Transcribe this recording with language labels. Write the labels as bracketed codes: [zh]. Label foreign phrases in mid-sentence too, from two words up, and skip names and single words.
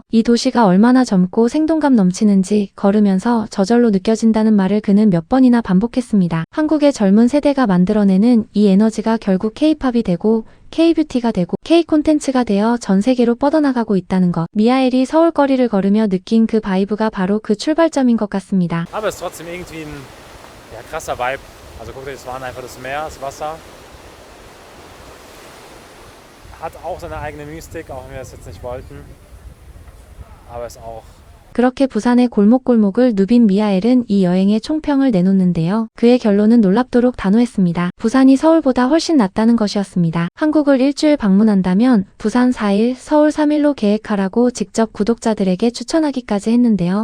[ko] 이 도시가 얼마나 젊고 생동감 넘치는지 걸으면서 저절로 느껴진다는 말을 그는 몇 번이나 반복했습니다. 한국의 젊은 세대가 만들어내는 이 에너지가 결국 K-팝이 되고 K-뷰티가 되고 K-콘텐츠가 되어 전 세계로 뻗어나가고 있다는 것. 미하엘이 서울 거리를 걸으며 느낀 그 바이브가 바로 그 출발점인 것 같습니다. [de] Aber es ist trotzdem irgendwie ein krasser Vibe. Also guckt euch, das war einfach das Meer, das Wasser. Hat auch seine eigene Mystik, auch wenn wir das jetzt nicht wollten. Aber ist auch. [ko] 그렇게 부산의 골목골목을 누빈 미하엘은 이 여행의 총평을 내놓는데요. 그의 결론은 놀랍도록 단호했습니다. 부산이 서울보다 훨씬 낫다는 것이었습니다. 한국을 일주일 방문한다면 부산 4일, 서울 3일로 계획하라고 직접 구독자들에게 추천하기까지 했는데요.